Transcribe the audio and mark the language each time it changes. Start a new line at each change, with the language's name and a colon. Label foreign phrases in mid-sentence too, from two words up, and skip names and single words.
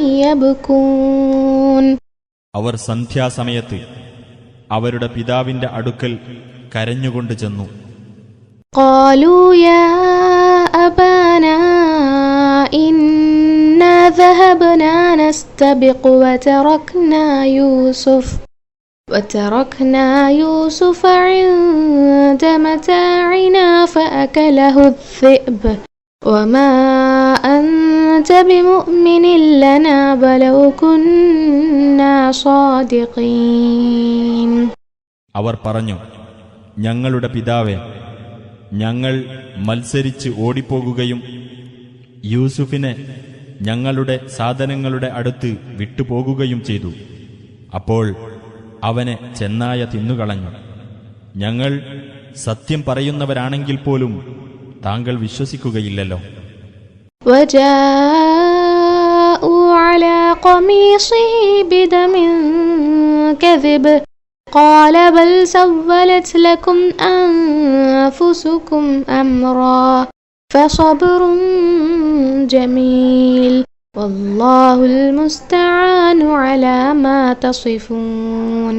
Arabic: يبكون
Malayalam: അവർ സന്ധ്യാസമയത്ത് അവരുടെ പിതാവിന്റെ അടുക്കൽ കരഞ്ഞുകൊണ്ട് ചെന്നു.
Arabic: قالوا يا أبانا إنا ذهبنا نستبق وتركنا يوسف عند متاعنا فأكله الذئب وما أنت بمؤمن لنا ولو كنا صادقين.
Malayalam: അവർ പറഞ്ഞു, ഞങ്ങളുടെ പിതാവേ, ഞങ്ങൾ മത്സരിച്ച് ഓടിപ്പോകുകയും യൂസുഫിനെ ഞങ്ങളുടെ സാധനങ്ങളുടെ അടുത്ത് വിട്ടുപോകുകയും ചെയ്തു. അപ്പോൾ അവനെ ചെന്നായ തിന്നുകളഞ്ഞു. ഞങ്ങൾ സത്യം പറയുന്നവരാണെങ്കിൽ പോലും താങ്കൾ വിശ്വസിക്കുകയില്ലല്ലോ.
Arabic: وجاءوا على قميصه بدم كذب قال بل سولت لكم أنفسكم أمرا فصبر جميل والله المستعان على ما تصفون.